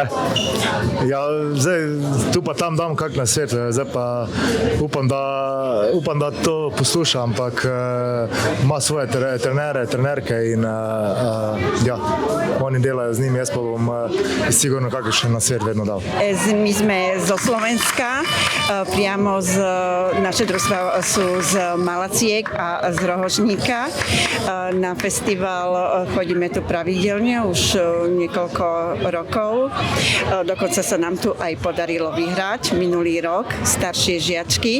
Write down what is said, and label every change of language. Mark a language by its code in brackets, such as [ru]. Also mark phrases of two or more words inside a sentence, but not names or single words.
[sl] Ja, zdaj tu pa tam dam kak nasvet, zdaj pa upam, da to posluša, ampak ima svoje trenerke in oni delajo z njim, jaz pa bom sigurno kakšen nasvet vedno dal. [sk] My sme zo Slovenska, priamo naše družstva sú z Malaciek a z Rohožníka. Na festival chodíme tu pravidelne už niekoľko rokov. Dokonca sa nám tu aj podarilo vyhrať minulý rok staršie žiačky.